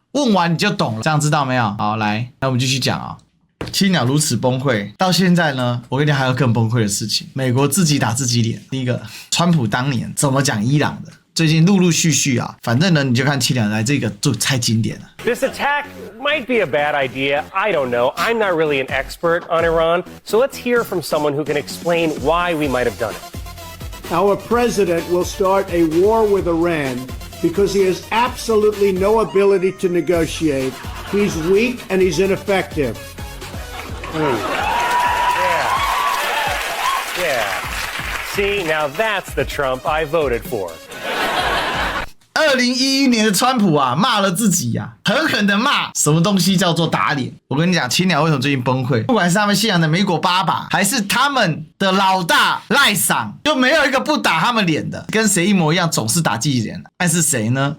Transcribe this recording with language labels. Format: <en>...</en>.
<zh>问完你就懂了，这样知道没有？好，来，那我们继续讲啊。青鸟如此崩溃，到现在呢，我跟你讲还有更崩溃的事情。美国自己打自己脸。第一个，川普当年怎么讲伊朗的？最近陆陆续续啊，反正呢，你就看青鸟来这个就太经典了。</zh> <en>This attack might be a bad idea. I don't know. I'm not really an expert on Iran, so let's hear from someone who can explain why we might have done it. Our president will start a war with Iran.Because he has absolutely no ability to negotiate. He's weak and he's ineffective. Yeah. See, now that's the Trump I voted for.</en> <zh>2011年的川普啊，骂了自己啊，狠狠的骂什么东西叫做打脸。我跟你讲，青鸟为什么最近崩溃？不管是他们信仰的美国爸爸，还是他们的老大赖桑，就没有一个不打他们脸的，跟谁一模一样，总是打自己脸。但是谁呢？</zh>